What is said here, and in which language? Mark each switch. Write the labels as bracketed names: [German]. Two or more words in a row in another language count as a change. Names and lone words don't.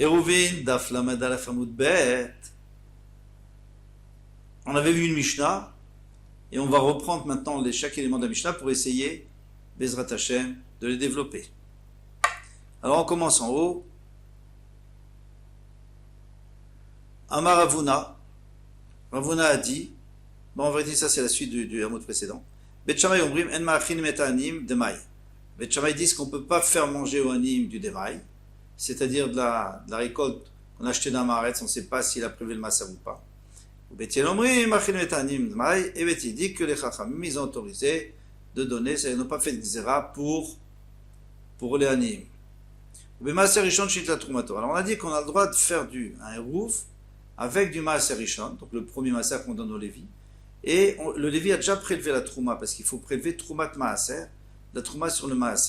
[Hebrew] Ouvrin דף למד אלף עמוד בית. [French] On avait vu une Mishnah, et on va reprendre maintenant chaque élément de la Mishnah pour essayer, [Hebrew] בעזרת השם, [French] de les développer. Alors on commence en haut. [Aramaic] אמר רבונא. [French] Ravuna a dit, bon en vérité ça c'est la suite du hameau précédent. [Hebrew] בית שמאי אומרים אין מאכילין מעניים דמאי. [French] Bet Shammai disent qu'on ne peut pas faire manger au anim du demai, c'est-à-dire de la récolte qu'on a achetée d'un maretz, on ne sait pas s'il a prélevé le massar ou pas. [Hebrew] בית הלל אומרים מאכילין מעניים דמאי, [French] et Bet Hillel dit que les chachamim ils ont autorisé de donner, ils n'ont pas fait de xéra pour les anim. Alors on a dit qu'on a le droit de faire un eruv avec du [Hebrew] מעשר ראשון, [French] donc le premier maaser qu'on donne au Lévi. Et le Lévi a déjà prélevé la trouma, parce qu'il faut prélever [Hebrew] תרומת מעשר, [French] la trouma sur le maaser.